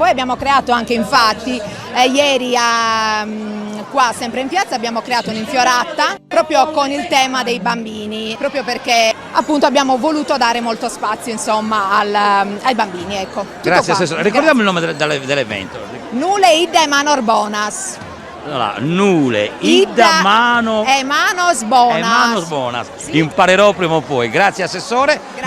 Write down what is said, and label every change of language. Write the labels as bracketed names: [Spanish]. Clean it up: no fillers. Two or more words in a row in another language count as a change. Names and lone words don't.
[Italian] Poi abbiamo creato anche, infatti, ieri qua sempre in piazza abbiamo creato un'infiorata proprio con il tema dei bambini, proprio perché appunto abbiamo voluto dare molto spazio, insomma, ai bambini. Ecco. Grazie Assessore. Ricordiamo il nome dell'evento. Nule Idda e Manor Bonas. Allora, Nule, Idda, Manos Bonas. Imparerò prima o poi. Grazie Assessore. Grazie.